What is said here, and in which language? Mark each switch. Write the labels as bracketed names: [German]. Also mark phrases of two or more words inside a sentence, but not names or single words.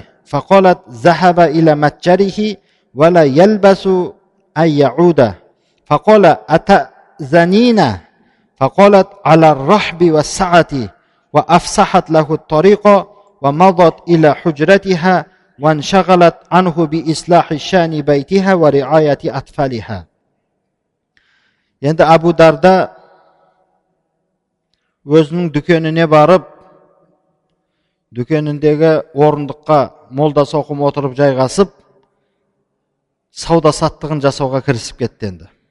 [Arabic] فقالت ذهب إلى متجره ولا يلبس أن يعود. فقال أتأذنين؟ فقالت على الرحب والسعة، وأفسحت له الطريق ومضت إلى حجرتها وانشغلت عنه بإصلاح شأن بيتها ورعاية أطفالها. [Kazakh] Енді Абу Дарда өзінің дүкеніне барып, дүкеніндегі орындыққа молдасы оқып отырып жайғасып, сауда саттығын жасауға кірісіп кетті енді.